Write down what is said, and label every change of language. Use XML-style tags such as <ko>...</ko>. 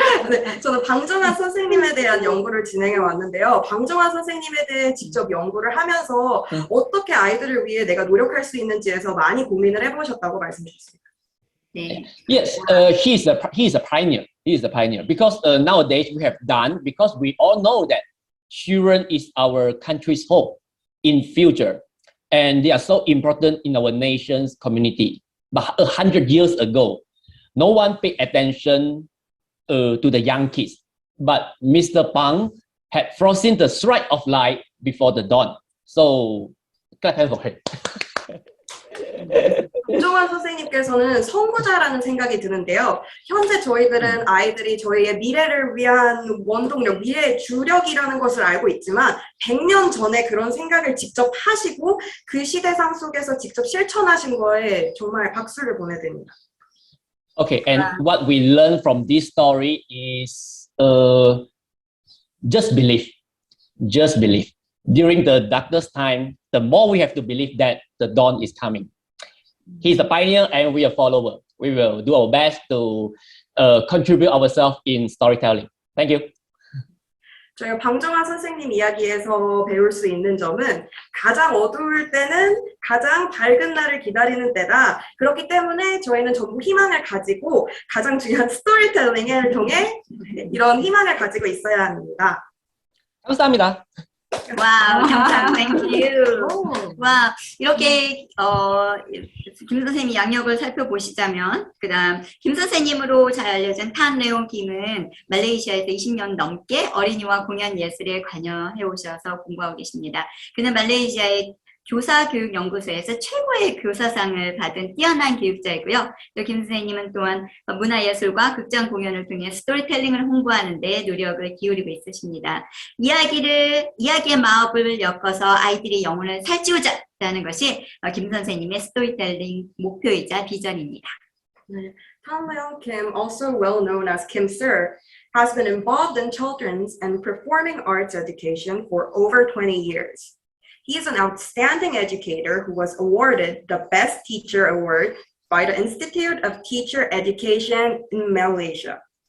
<ko>네, 저는 방정환 선생님에 대한 연구를 진행해 왔는데요. 방정환 선생님에 대해 직접 연구를 하면서 어떻게 아이들을 위해 내가 노력할 수 있는지에서 많이 고민을 해보셨다고 말씀해 주셨습니다. 네.</ko> <en>Yes, he's a pioneer. He is a pioneer because nowadays we have done, because we all know that children is our country's hope in future, and they are so important in our nation's community. But 100 years ago, no one paid attention to the young kids. But Mr. Bang had foreseen the strike of light before the dawn. So, clap for him.</en> <ko>김종환 선생님께서는 선구자라는 생각이 드는데요. 현재 저희들은 아이들이 저희의 미래를 위한 원동력, 미래의 주력이라는 것을 알고 있지만 100년 전에 그런 생각을 직접 하시고 그 시대상 속에서 직접 실천하신 거에 정말 박수를 보내드립니다.</ko> <en>Okay, and what we learn from this story is just believe. Just believe. During the darkest time, the more we have to believe that the dawn is coming. He's a pioneer and we are follower. We will do our best to contribute ourselves in storytelling. Thank you.</en> <ko>저희가 방정환 선생님 이야기에서 배울 수 있는 점은 가장 어두울 때는 가장 밝은 날을 기다리는 때다. 그렇기 때문에 저희는 전부 희망을 가지고 가장 중요한 스토리텔링을 통해 이런 희망을 가지고 있어야 합니다. 감사합니다.</ko> <en>Wow, thank you.</en> <ko>와, 이렇게 김 선생님이 양력을 살펴보시자면, 그다음 김 선생님으로 잘 알려진 탄 레옹 김은 말레이시아에서 20년 넘게 어린이와 공연 예술에 관여해 오셔서 공부하고 계십니다. 그는 말레이시아의 교사교육연구소에서 최고의 교사상을 받은 뛰어난 교육자이고요. 또 김 선생님은 또한 문화예술과 극장 공연을 통해 스토리텔링을 홍보하는 데 노력을 기울이고 있으십니다. 이야기의 마법을 엮어서 아이들의 영혼을 살찌우자라는 것이 김 선생님의 스토리텔링 목표이자 비전입니다.</ko> <en>Tan Leong Kim, also well known as Kim Sir, has been involved in children's and performing arts education for over 20 years. He is an outstanding educator who was awarded the Best Teacher Award by the Institute of Teacher Education in Malaysia.</en>